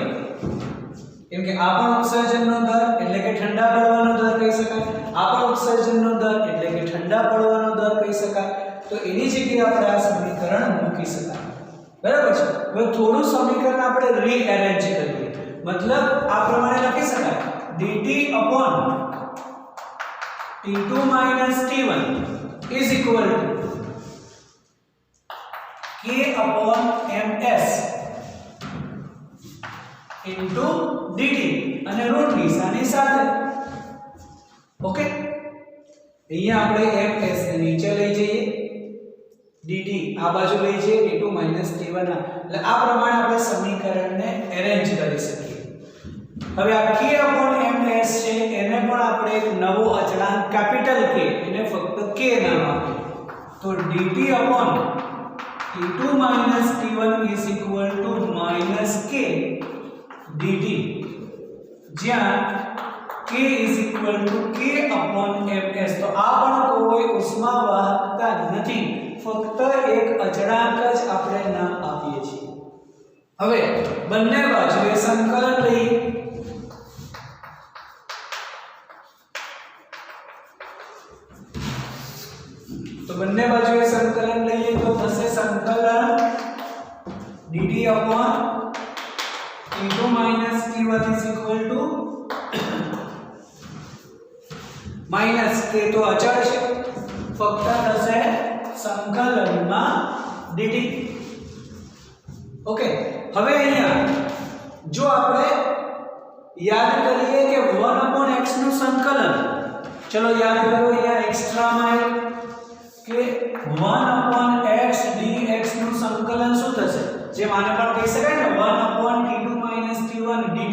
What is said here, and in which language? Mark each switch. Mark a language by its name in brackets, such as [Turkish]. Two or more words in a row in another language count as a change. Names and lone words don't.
[Gujarati] કેમ કે આ પણ ઉત્સર્જનનો દર એટલે કે ઠંડા પડવાનો દર કહી શકાય, આ પણ ઉત્સર્જનનો દર એટલે કે ઠંડા પડવાનો દર કહી શકાય. તો એની જગ્યાએ આપણે આ સમીકરણ મૂકી શકાય. બરાબર છે. હવે થોડું સમીકરણ આપણે રીઅરેન્જ કરીએ, મતલબ આ પ્રમાણે લખી શકાય dt/T2 - T1 [English] is equal to k/ms into dt [Gujarati] અને ઋણ નિશાની સાથે. ઓકે, અહીંયા આપણે ms ને નીચે લઈ જઈએ, dt આ બાજુ લઈ જઈએ, T2 - T1 એટલે આ પ્રમાણે આપણે સમીકરણને અરેન્જ કરી શકીએ. હવે આ k/ms છે એને પણ આપણે એક નવો અચળાંક કેપિટલ K એને ફક્ત k નામ આપીએ. તો dt/T2 - T1 [English] is equal to -k dt, [Gujarati] જ્યાં k [English] is equal to k/ms. [Gujarati] તો આ પણ કોઈ ઉષ્મા વાહકતા નથી, ફક્ત એક અચળાંક જ આપણે નામ આપીએ છીએ. હવે બંને બાજુએ સંકલન લઈએ. તો બંને બાજુએ સંકલન લઈએ તો થશે સંકલન dt/T2 - T1 [English] is equal to -k [Gujarati] તો અચળ છે, ફક્ત થશે સંકલનમાં dt. ઓકે, હવે અહીંયા જો આપણે યાદ કરીએ કે 1/x નું સંકલન, ચલો યાદ કરો અહીંયા એક્સ્ટ્રા માં કે 1/x dx નું સંકલન શું થશે, જેમ આને પણ કહી શકાય ને 1/T2 - T1 dt.